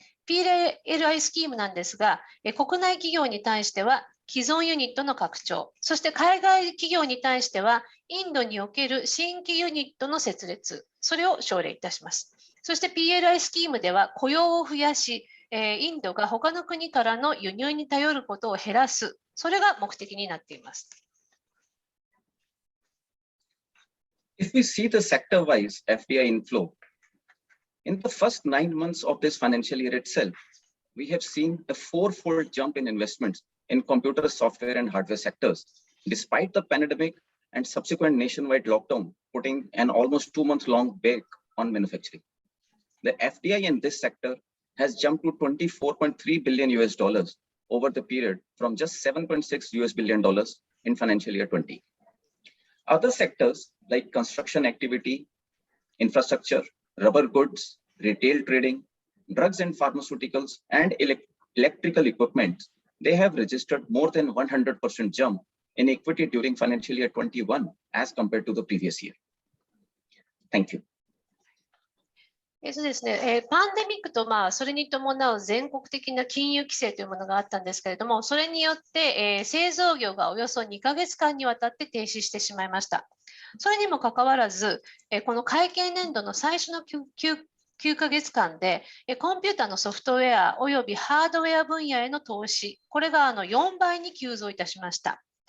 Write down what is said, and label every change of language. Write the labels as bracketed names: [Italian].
[Japanese] PLI スキームなんですが、国内企業に対しては既存ユニットの拡張、そして海外企業に対してはインドにおける新規ユニットの設立、それを奨励いたします。そして PLI スキームでは雇用を増やし、インドが他の国からの輸入に頼ることを減らす、それが目的になっています。 [English] If we see the sector-wise FDI inflow, in the first 9 months of this financial year itself, we have seen a 4-fold jump in investments in computer software and hardware sectors, despite the pandemic and subsequent nationwide lockdown, putting an almost 2-month-long brake on manufacturing. The FDI in this sector has jumped to $24.3 billion over the period from just $7.6 billion in financial year 20. Other sectors like construction activity, infrastructure, rubber goods, retail trading, drugs and pharmaceuticals, and electrical equipment, they have registered more than 100% jump in equity during financial year 21 as compared to the previous year. Thank you. [Japanese] そうですね、パンデミックとそれに伴う全国的な金融規制というものがあったんですけれども、それによって、製造業がおよそ2ヶ月間にわたって停止してしまいました。それにもかかわらず、この会計年度の最初の9ヶ月間で、コンピューターのソフトウェアおよびハードウェア分野への投資、これが4倍に急増いたしました。